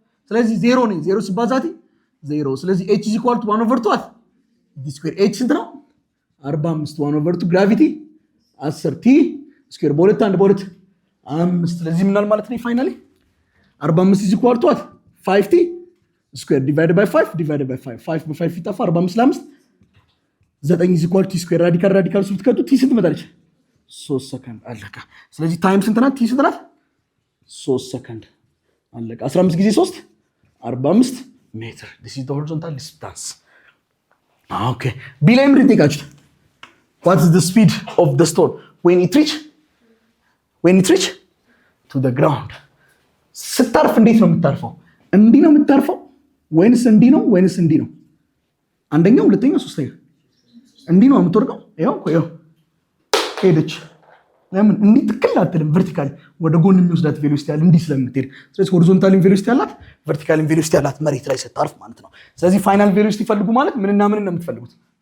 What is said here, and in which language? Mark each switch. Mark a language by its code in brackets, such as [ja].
[am] ስለዚህ ዜሮ ነው። ዜሮ ሲባዛ ቲ ዜሮ። ስለዚህ ኤች ኢዝ ኢኳል ቱ 1/2 ዲ ስኩዌር። ኤች ስንት ነው? 45 1/2 ግራቪቲ 10 ቲ ስኩዌር በሁለት አንድ በሁለት 5። ስለዚህ ምናል ማለት ነው ፋይናሊ 45 is equal to what? [en] 5t square divided by 5 divided by 5. [am] 5 በ5 ይጣፋ 45 ለ5 9 is equal to t square ራዲካል ሱት ከቱ t ስንት መጣለች? 3 ሰከንድ አለቀ። ስለዚህ ታይም ስንት ናት? t ስንት ናት? 3 ሰከንድ አለቀ። 15 ጊዜ 3 45 ሜትር። this is the horizontal distance. okay ቢ ላይ ምን ትጠይቃችሁ? [en] what is the speed of the stone when it reach to the ground? [am] ስታርፍ እንዴት ነው የምታርፈው? እንዲህ ነው የምታርፈው ወይንስ እንዲህ ነው ወይንስ እንዲህ ነው? አንደኛው ሁለተኛው ሶስተኛው እንዲህ ነው የምትወርቀው። ይኸው ሄደች። ለምን እንዲህ ትክክል አትልም? ቨርቲካሊ ወደ ጎን የሚወስዳት ቬሎሲቲ ያለ እንዲህ ስለምትሄድ። ስለዚህ ሆሪዞንታል ቬሎሲቲ ያላት ቨርቲካል ቬሎሲቲ ያላት መሬት ላይ ስታርፍ ማለት ነው። ስለዚህ ፋይናል ቬሎሲቲ ፈልጉ ማለት ምንና ምን ነው የምትፈልጉት?